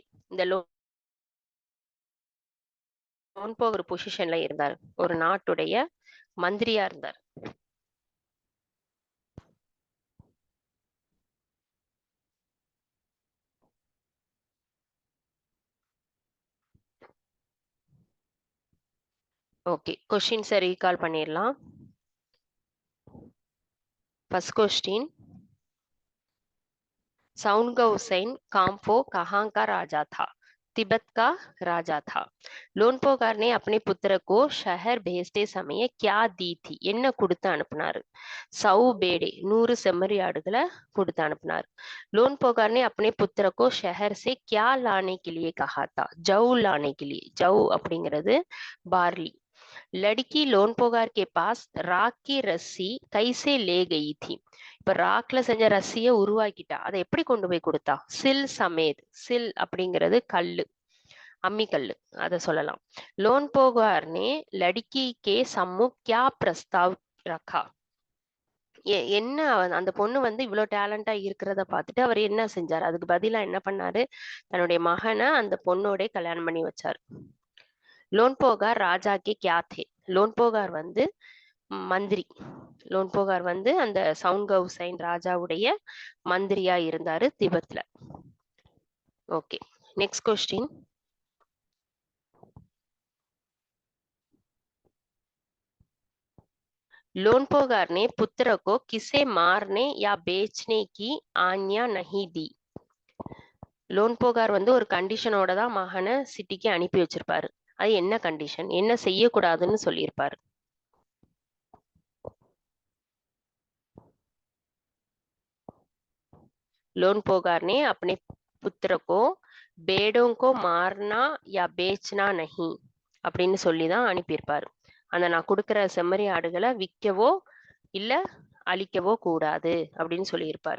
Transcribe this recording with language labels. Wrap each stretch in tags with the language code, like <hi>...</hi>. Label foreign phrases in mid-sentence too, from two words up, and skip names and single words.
<ta>இந்த லோன்போகர் பொசிஷன்ல இருந்தார், ஒரு நாட்டுடைய மந்திரியா இருந்தார்.</ta> <en>okay questions recall</en> <ta>பண்ணிடலாம்.</ta> <en>first question</en> <hi>साउंड गौसैन काम्पो कहाँ का राजा था. तिब्बत का राजा था. लोनपोगार ने अपने पुत्र को शहर भेजते समय क्या दी थी.</hi> <ta>என்ன கொடுத்து அனுப்புனாரு.</ta> <hi>सौ भेड़े</hi> <ta>100 செம்மறி ஆடுகளை கொடுத்து அனுப்புனார்.</ta> <hi>लोनपोगार ने अपने पुत्र को शहर से क्या लाने के लिए कहा था.</hi> <ta>ஜவ்</ta> <hi>लाने के लिए.</hi> <ta>ஜவ் அப்படிங்கிறது பார்லி.</ta> <hi>लड़की लोनपोगार के पास राख की रस्सी कैसे ले गई थी.</hi> <ta>இப்ப ராக்ல செஞ்ச ரஸ்ஸிய உருவாக்கிட்டா, அதை எப்படி கொண்டு போய் கொடுத்தா.</ta> <hi>सिल समेत.</hi> <ta>சில் அப்படிங்கிறது கல்லு, அம்மி கல்லு, அத சொல்லலாம்.</ta> <hi>लोनपोगार ने लड़की के सम्मुख क्या प्रस्ताव रखा.</hi> <ta>என்ன அந்த பொண்ணு வந்து இவ்வளவு டேலண்டா இருக்கிறத பார்த்துட்டு அவர் என்ன செஞ்சாரு, அதுக்கு பதிலா என்ன பண்ணாரு, தன்னுடைய மகனை அந்த பொண்ணோட கல்யாணம் பண்ணி வச்சாரு.</ta> <hi>लोनपोगार राजा के क्या थे.</hi> <ta>लोनपोगार வந்து மந்திரி. லோன்போகார் வந்து அந்த சவுண்ட் ஹுசைன் ராஜாவுடைய மந்திரியா இருந்தாரு திபெத்ல. ஓகே,</ta> <en>next question.</en> <hi>लोनपोगार ने पुत्र को किसे मारने या बेचने की आज्ञा नहीं दी।</hi> <ta>லோன்போகார் வந்து ஒரு கண்டிஷனோட தான் மகனை சிட்டிக்கு அனுப்பி வச்சிருப்பாரு. அது என்ன கண்டிஷன், என்ன செய்யக்கூடாதுன்னு சொல்லியிருப்பாரு?</ta> <hi>लोनपोगार ने अपने पुत्र को बेड़ों को मारना या बेचना नहीं</hi> <ta>அப்படின்னு சொல்லி தான் அனுப்பியிருப்பாரு. அந்த நான் கொடுக்குற செம்மறி ஆடுகளை விற்கவோ இல்ல அழிக்கவோ கூடாது அப்படின்னு சொல்லியிருப்பாரு.</ta>